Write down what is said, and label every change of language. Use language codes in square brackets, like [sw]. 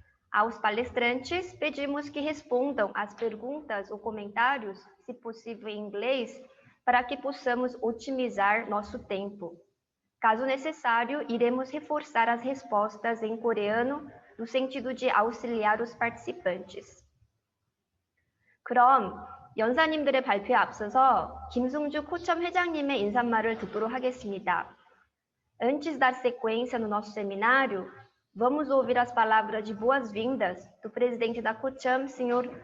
[pt] Aos palestrantes, pedimos que respondam as perguntas ou comentários, se possível em inglês, para que possamos otimizar nosso tempo. Caso necessário, iremos reforçar as respostas em coreano, no sentido de auxiliar os participantes. [ko] 그럼 연사님들의 발표에 앞서서 김승주 코참 회장님의 인사말을 듣도록 하겠습니다. [pt] Antes da sequência no nosso seminário, vamos ouvir as palavras de boas-vindas do presidente da Kocham, Sr.